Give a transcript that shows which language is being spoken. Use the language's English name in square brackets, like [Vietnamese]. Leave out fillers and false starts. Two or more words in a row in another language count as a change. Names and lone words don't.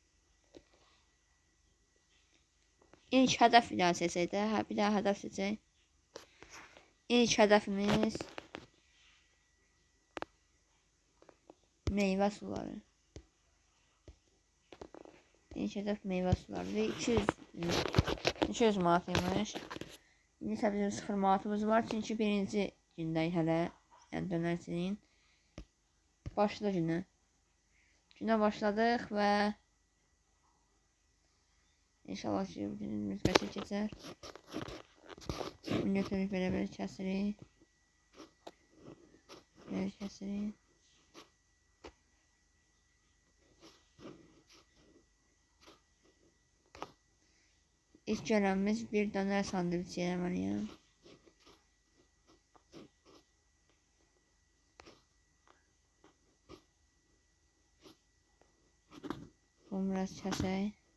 [Turkish] İlk hedef bir daha seçseydi. Bir daha hedef seçsek. İlk hedefimiz meyve suları. İlk hedef meyve suları. Ve 200 manatıymış. [Azerbaijani] İndi isə bizim 0 manatımız var. Çünki birinci gündəyik hələ. Yəni dönərçinin. Başla günə. Günə başladıq və İnşallah ki günümüz qəşəng keçər. Bunu götürüb belə kəsirik. Belə kəsirik. [Turkish] İlk görevimiz bir döner sandviç yemeliyim. Bunu biraz keseyim.